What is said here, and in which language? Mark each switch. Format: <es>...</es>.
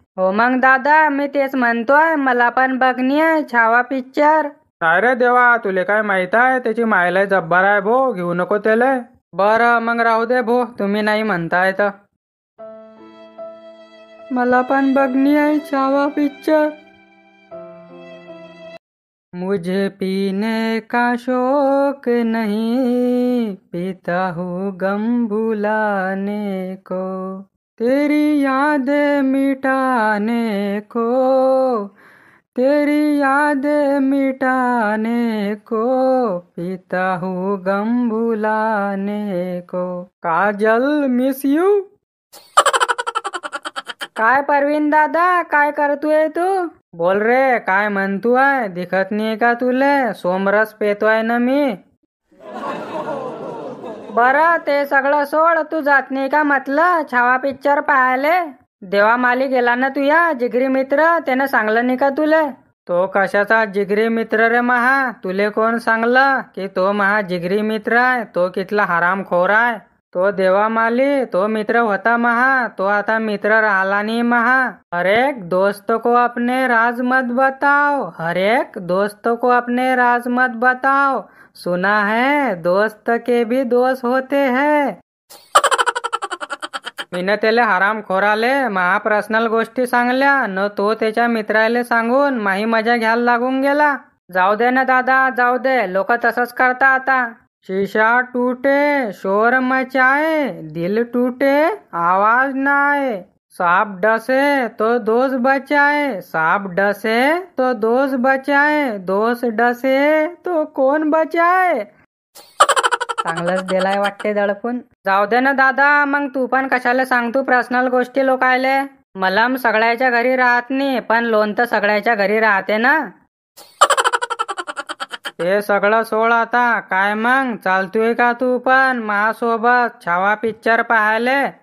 <mr>हो मग दादा, मी तेच म्हणतोय, मला पण बघणी आहे छावा पिक्चर. नाही रे देवा, तुले काय माहित आहे, त्याची मायला जब्बर आहे भो, घेऊ नको त्याले. बरं मग राहू दे भो, तुम्ही नाही म्हणताय तर. मला पण बघणी आहे छावा पिक्चर.</mr> <hi>मुझे पीने का शौक नहीं, पीता हूँ गम भुलाने को, तेरी यादें मिटाने को, तेरी यादें मिटाने को, पीता हूँ गम भुलाने को. काजल मिस यू.</hi> <mr>काय परवीन दादा, काय करतोय तू? बोल रे, काय म्हणतो आहे? दिखत नाही का तुले? सोमरस पेतोय ना मी. बरं ते सगळं सोड, तू जात नाही का म्हटलं छावा पिक्चर पाहायले? देवामाली गेला ना तुया जिगरी मित्र, त्यानं सांगलं नाही का तुले? तो कशाचा जिगरी मित्र रे महा? तुले कोण सांगलं की तो महा जिगरी मित्र आहे? तो कितला हरामखोर आहे. तो देवामाली तो मित्र होता महा, तो आता मित्र राहिला नहीं महा.</mr> <hi>हर एक दोस्त को अपने राज मत बताओ, हर एक दोस्त को अपने राज मत बताओ. सुना है दोस्त के भी दोस्त होते हैं.</hi> <mr>मीनं त्याला हरामखोराले महा पर्सनल गोष्टी सांगल्या न तो त्याच्या मित्राले सांगून माही मजा घ्यायला लागून गेला. जाऊ दे ना दादा, जाऊ दे, लोक तसंच करता आता.</mr> <hi>शीशा टूटे शोर मचाए, दिल टूटे आवाज ना आए. सांप डसे तो दोष बचाए, सांप डसे तो दोष बचाए, दोष डसे तो कोण बचाए.</hi> <mr>चांगलंच दिलाय वाटते दडपून. जाऊ दे ना दादा, मग तू पण कशाला सांगतो पर्सनल गोष्टी लोकायले? मलम सगळ्याच्या घरी राहत नाही, पण लोन तर सगळ्याच्या घरी राहते ना. ते सगळं सोड आता. काय मग चालतोय का तू पण माझ्यासोबत छावा पिक्चर पाहायले?</mr>